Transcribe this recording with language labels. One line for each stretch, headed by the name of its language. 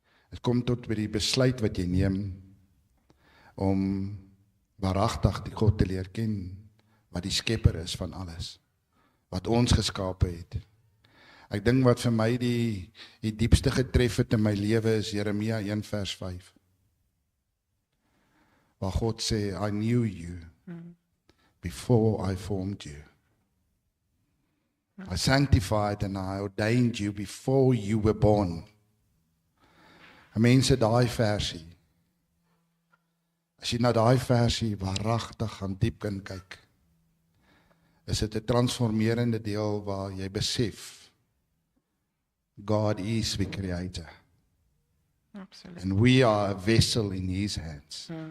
Afrikaans: Dit kom tot by die besluit wat jy neem om waaragtig die God te leer ken, wat die skepper is van alles, wat ons geskape het. Ek dink wat vir my die diepste getref het in my lewe is Jeremia 1 vers 5. Waar God sê,
English: I knew you before I formed you. I sanctified and I ordained you before you were born.
Afrikaans: En mense, daai versie. As jy na daai versie waaragtig gaan diep kan kyk, is dit 'n transformerende deel waar jy besef
English: God is the creator.
Afrikaans: Absoluut.
English: And we are a vessel in his hands.